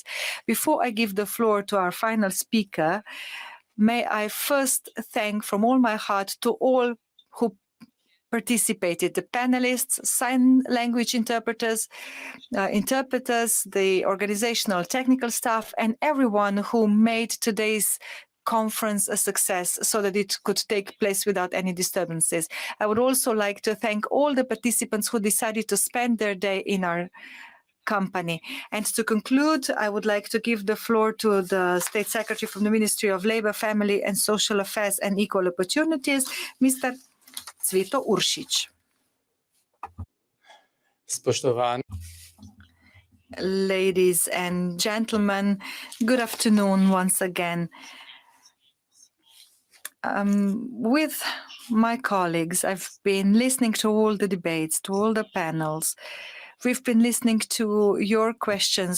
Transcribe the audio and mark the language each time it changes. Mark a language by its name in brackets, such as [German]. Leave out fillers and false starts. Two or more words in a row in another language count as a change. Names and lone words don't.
[English] Before I give the floor to our final speaker, may I first thank from all my heart to all who participated, the panelists, sign language interpreters, the organizational technical staff, and everyone who made today's conference a success so that it could take place without any disturbances. I would also like to thank all the participants who decided to spend their day in our company. And to conclude, I would like to give the floor to the State Secretary from the Ministry of Labour, Family and Social Affairs and Equal Opportunities, Mr. Cveto Uršič. [Slovenian] Spoštovani. [English] Ladies and gentlemen, good afternoon once again. With my colleagues, I've been listening to all the debates, to all the panels. We've been listening to your questions.